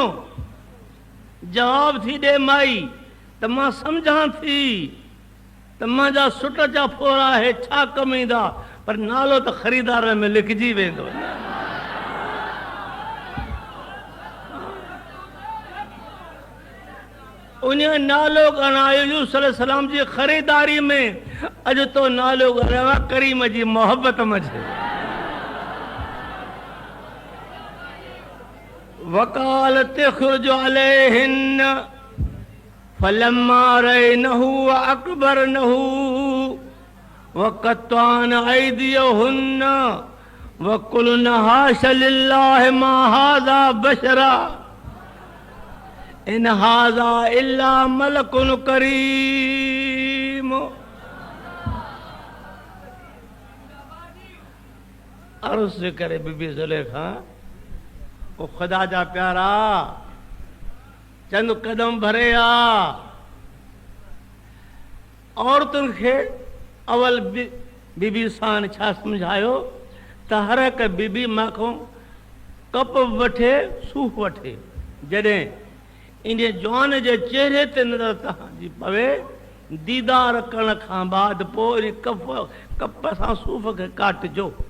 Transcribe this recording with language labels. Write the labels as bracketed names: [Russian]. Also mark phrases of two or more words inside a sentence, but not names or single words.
[Sindhi] जवाब थी ॾे माई त मां सम्झां थी त मुंहिंजा सुट जा फोर आहे, छा कमु ईंदा, पर नालो त ख़रीदार में लिखिजी वेंदो। उन्हें नालो गणायो यूसुफ सलाम जी खरीदारी में अज तो नालो गणा करीम जी मोहब्बत में [Arabic] وقالت اخرج عليهن فلما رأينه أكبرنه وقطعن أيديهن وقلن حاش لله ما هذا بشرا إن هذا إلا ملك كريم. [Sindhi] अर्ज़ करे बीबी ज़ुलेखा ओ खुदा जा प्यारा चंद कदम भरे आ औरतुनि खे अवल बीबी सान छा समझायो त हर हिक बीबी माखों कप वठे सूफ़ वठे जॾहिं इन जवान जे चेहरे ते नज़र तव्हांजी पवे दीदार करण खां बाद पोइ इन कप सां सूफ़ खे काटिजो।